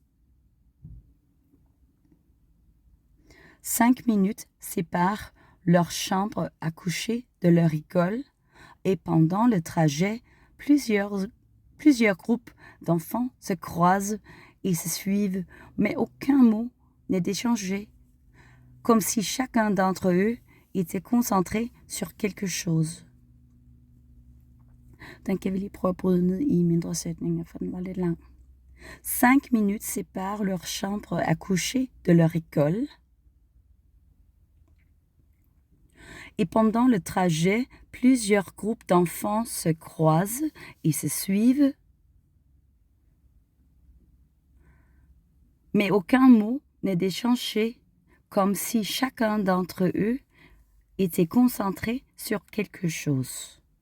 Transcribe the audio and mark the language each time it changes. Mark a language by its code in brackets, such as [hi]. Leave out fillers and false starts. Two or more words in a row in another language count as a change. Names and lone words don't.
[fr] 5 minutes séparent leur chambre à coucher de leur école et pendant le trajet, plusieurs groupes d'enfants se croisent et se suivent, mais aucun mot n'est échangé, comme si chacun d'entre eux était concentré sur quelque chose. [da] Den kan vi lige prøve at bryde ned i mindre sætninger, for den var lidt lang. [fr] 5 minutes séparent leur chambre à coucher de leur école. Et pendant le trajet, plusieurs groupes d'enfants se croisent et se suivent, mais aucun mot n'est échangé, comme si chacun d'entre eux était concentré sur quelque chose.